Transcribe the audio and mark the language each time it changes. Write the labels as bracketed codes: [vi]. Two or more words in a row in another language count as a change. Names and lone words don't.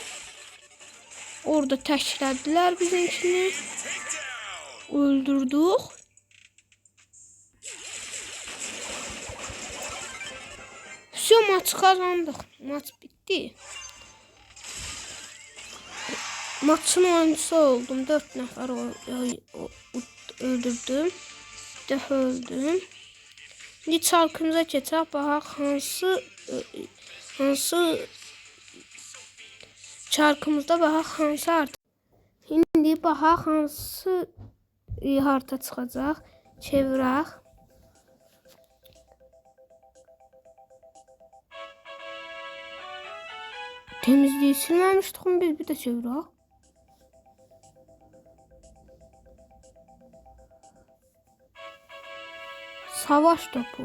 [az] Orada təşkilədilər bizimkini. [tr] Öldürdük. Все, maç kazandık. Maç bitti. Maçın oyuncusu oldum. [az] 4 nəfər öldürdüm. Bir dəfə öldüm. Şimdi çarkımıza keçək. Baxaq hansı çarkımızda baxaq hansı harita. Şimdi baxaq hansı harita çıxacaq. Çevirək. [tr] Temizliği silmemiştik mi biz, bir de çevirək. Savaş topu.